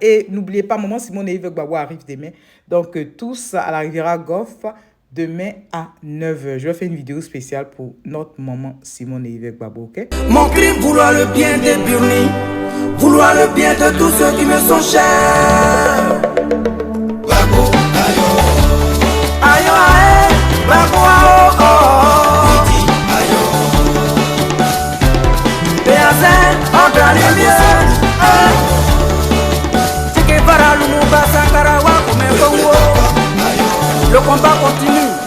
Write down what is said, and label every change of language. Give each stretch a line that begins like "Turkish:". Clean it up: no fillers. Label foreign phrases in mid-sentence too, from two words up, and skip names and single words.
French: Et n'oubliez pas, maman Simone et Yves Gbagbo arrivent demain. Donc, tous à la Riviera Golf, demain à 9h. Je vais faire une vidéo spéciale pour notre maman Simone et Yves Gbagbo, ok? Mon crime, vouloir le bien des punis, vouloir le bien de tous ceux qui me sont chers. Gbagbo, ayo, ayo, ayo, Gbagbo, oh, oh, ayo. Béazin, en plein lumière. Le combat continue.